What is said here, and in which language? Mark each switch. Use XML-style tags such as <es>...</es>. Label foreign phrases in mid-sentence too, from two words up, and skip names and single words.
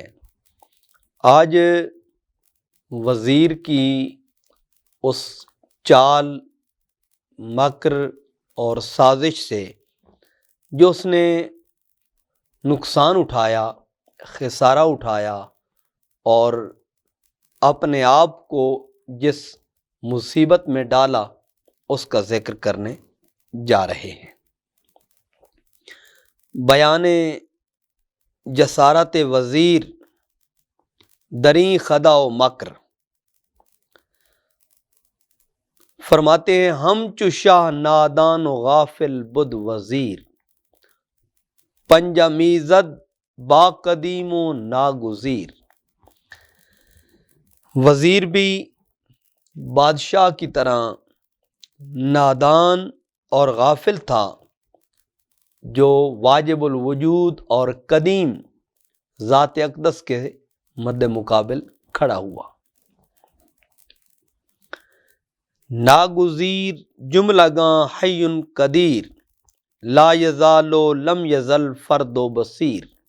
<ur>آج وزیر کی اس چال، مکر اور سازش سے جو اس نے نقصان اٹھایا، خسارہ اٹھایا اور اپنے آپ کو جس مصیبت میں ڈالا، اس کا ذکر کرنے جا رہے ہیں۔</ur> <fa>بیان جسارت وزیر دریں خدا و مکر۔</fa> <ur>فرماتے ہیں</ur> <fa>ہم چو شاہ نادان و غافل بد وزیر، پنجہ میزد با قدیم و ناگزیر۔</fa> <ur>وزیر بھی بادشاہ کی طرح نادان اور غافل تھا، جو واجب الوجود اور قدیم ذات اقدس کے مد مقابل کھڑا ہوا۔</ur> <fa>ناگزیر جملہ گاں حی قدیر،</fa> <ar>لا یزال و لم یزل</ar> <fa>فرد و بصیر۔</fa>